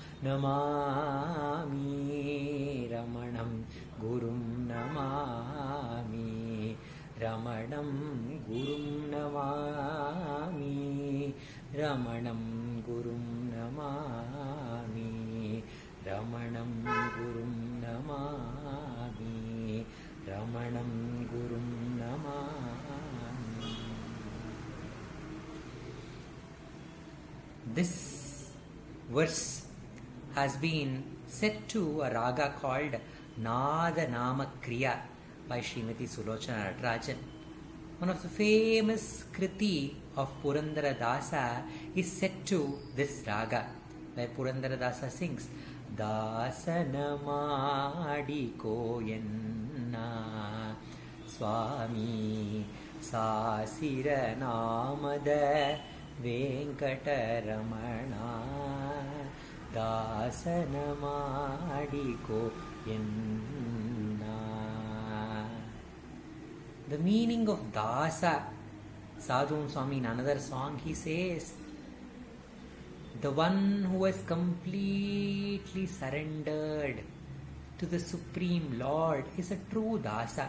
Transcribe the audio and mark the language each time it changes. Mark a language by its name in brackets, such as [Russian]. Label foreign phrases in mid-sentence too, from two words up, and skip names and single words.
[Sanskrit] नमामि रमणं गुरुं नमामि रमणं गुरुं नमामि रमणं गुरुं नमामि रमणं गुरुं नमामि रमणं गुरुं नमामि. [English] This verse has been set to a raga called Nada Nama Kriya by Srimati Sulochana Natarajan. One of the famous kriti of Purandara Dasa is set to this raga, where Purandara Dasa sings [Kannada] ದಾಸನ ಮಾಡಿಕೋ ಎನ್ನ ಸ್ವಾಮಿ ಸಾಸಿರ ನಾಮದ ವೆಂಕಟರಮಣ ದಾಸನ ಮಾಡಿಕೋ ಎನ್ನ. [English] The meaning of Dasa, Sadhu Swami in another song, he says, the one who has completely surrendered to the Supreme Lord is a true Dasa.